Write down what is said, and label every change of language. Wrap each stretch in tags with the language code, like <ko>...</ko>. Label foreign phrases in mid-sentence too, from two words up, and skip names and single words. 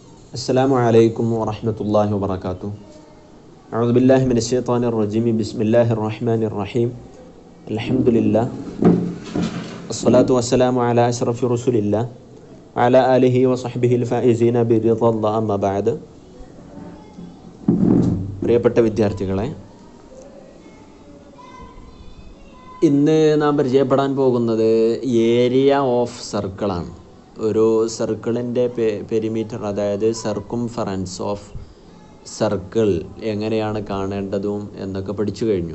<ar>السلام عليكم ورحمة الله وبركاته. أعوذ بالله من الشيطان الرجيم. بسم الله الرحمن الرحيم. الحمد لله الصلاة والسلام على أشرف رسول الله وعلى آله وصحبه الفائزين برضا الله. أما بعد.</ar> <ml>പ്രിയപ്പെട്ട വിദ്യാർത്ഥികളെ, ഇന്ന് നാം പരിചയപ്പെടാൻ പോകുന്നത്</ml> <en>area of circle.</en> <ml>ഒരു സർക്കിളിൻ്റെ പെരിമീറ്റർ, അതായത്</ml> <en>circumference of circle</en> <ml>എങ്ങനെയാണ് കാണേണ്ടതും എന്നൊക്കെ പഠിച്ചു കഴിഞ്ഞു.</ml>